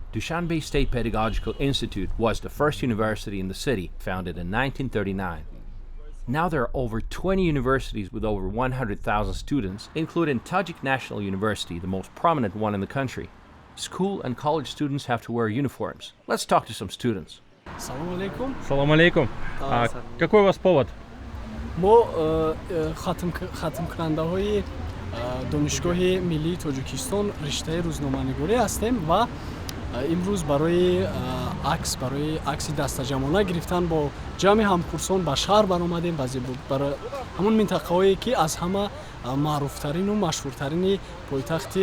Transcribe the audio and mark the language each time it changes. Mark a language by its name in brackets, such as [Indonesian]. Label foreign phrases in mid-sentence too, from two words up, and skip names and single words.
[English] Dushanbe State Pedagogical Institute was the first university in the city, founded in 1939. Now there are over 20 universities with over 100,000 students, including Tajik National University, the most prominent one in the country. School and college students have to wear uniforms. Let's talk to some students. [Tajik] Салом алейкум. Салам алейкум. [Russian] Какой у вас повод? [Tajik] мо хатмкарандаҳои донишгоҳи миллии Тоҷикистон риштаи рӯзноманигорӣ ҳастем ва имрӯз барои акси дастаҷамона гирифтан бо ҷамъи ҳамкурсон ба шаҳр баромадем барои ҳамон минтақаҳое ки аз ҳама маъруфтарину машҳуртарини пойтахти